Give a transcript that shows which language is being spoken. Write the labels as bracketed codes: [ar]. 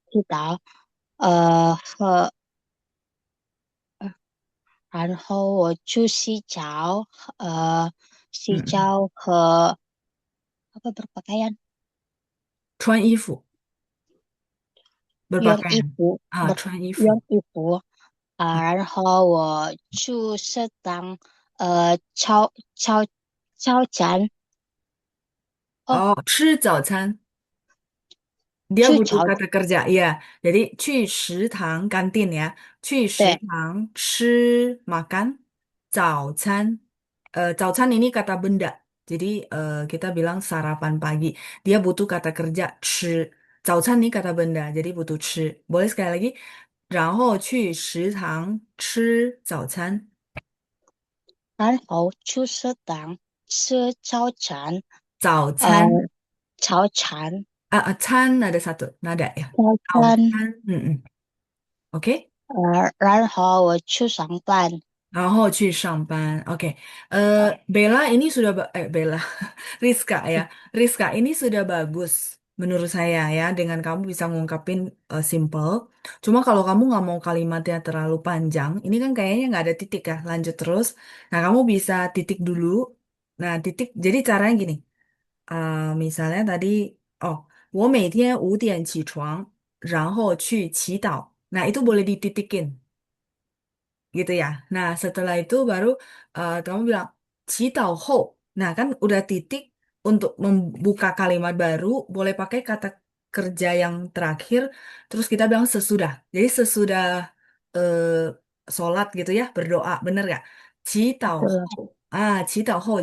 [zh] 祈祷，和然后我去洗澡，洗嗯，澡和 [id] apa berpakaian， [zh] 穿衣服用 [id] berpakaian [zh] 衣服，啊，穿衣服。用衣服，然后我去食堂，炒餐，哦，哦，吃早餐。 [id] Dia [zh] 去 [id] butuh [zh] 炒， [id] kata kerja, iya. Jadi [zh] 去食堂 [id] kantin ya. [zh] 对，去食堂 [id] makan [zh] 早餐. [id] 早餐 ini kata benda. Jadi kita bilang sarapan pagi. Dia butuh kata kerja 吃.早餐 ini kata benda. Jadi butuh 吃.Boleh sekali lagi? [zh] 然后去食堂吃早餐. 然后去食堂吃早餐，呃，早餐. 早餐，餐 [id] ada satu nada ya. [zh] 早餐，早餐.Oke. 然后我去上班，然后去上班. [id] Oke. Bella ini sudah Bella. Rizka ya. Rizka ini sudah bagus menurut saya ya dengan kamu bisa ngungkapin simple. Cuma kalau kamu nggak mau kalimatnya terlalu panjang, ini kan kayaknya nggak ada titik ya. Lanjut terus. Nah, kamu bisa titik dulu. Nah, titik. Jadi caranya gini. Misalnya tadi, oh, [zh] 我每天5点起床，然后去祈祷. [id] Nah, itu boleh dititikin gitu ya. Nah, setelah itu baru kamu bilang [zh] 祈祷后. [id] Nah, kan udah titik untuk membuka kalimat baru, boleh pakai kata kerja yang terakhir, terus kita bilang sesudah. Jadi sesudah eh, sholat gitu ya, berdoa, bener gak? [zh] 祈祷后.祈祷后.